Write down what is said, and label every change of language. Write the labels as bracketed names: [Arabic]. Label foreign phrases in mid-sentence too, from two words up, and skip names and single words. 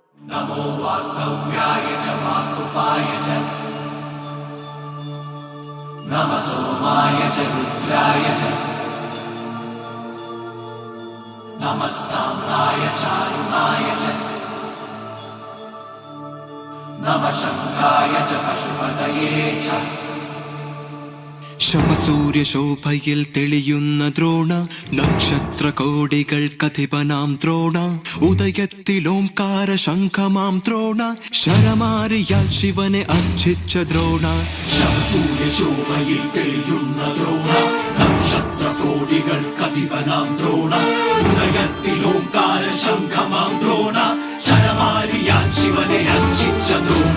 [Sanskrit] नमो वास्तव्याय च वास्तुपाय च नमः सोमाय च रुद्राय च नमस्ताम्राय चारुणाय च नमः शङ्खाय च पशुपतये च [Malayalam] ശവസൂര്യ ശോഭയിൽ തെളിയുന്ന ദ്രോണ നക്ഷത്ര കോടികൾ കഥിപനാം ദ്രോണ ഉദയത്തിൽ ഓംകാര ശംഖമാം ദ്രോണ ശരമാരിയാൽ ശിവനെ അർച്ചിച്ച ദ്രോണ ശവസൂര്യ ശോഭയിൽ തെളിയുന്ന ദ്രോണ നക്ഷത്ര കോടികൾ കഥിപനാം ദ്രോണ ഉദയത്തിൽ ഓംകാര ശംഖമാം ദ്രോണ ശരമാരിയാൽ ശിവനെ അർച്ചിച്ച ദ്രോണ